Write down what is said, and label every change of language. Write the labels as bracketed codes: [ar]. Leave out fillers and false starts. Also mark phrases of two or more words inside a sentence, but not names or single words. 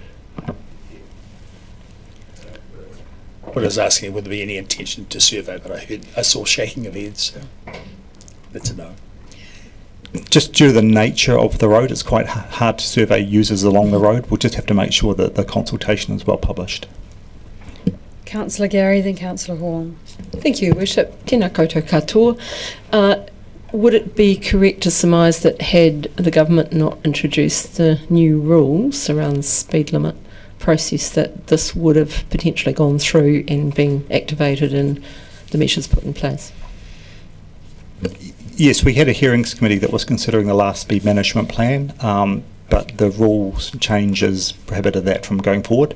[en] What I was asking, would there be any intention to survey, but I saw shaking of heads, so that's a no. Just due to the nature of the road, it's quite hard to survey users along the road. We'll just have to make sure that the consultation is well published. Councillor Gary, then Councillor Hall. Thank you, Worship. [mi] Tēnā koutou katoa. [en] Would it be correct to surmise that had the government not introduced the new rules around the speed limit process, that this would have potentially gone through and been activated and the measures put in place? Yes, we had a hearings committee that was considering the last speed management plan, but the rules changes prohibited that from going forward.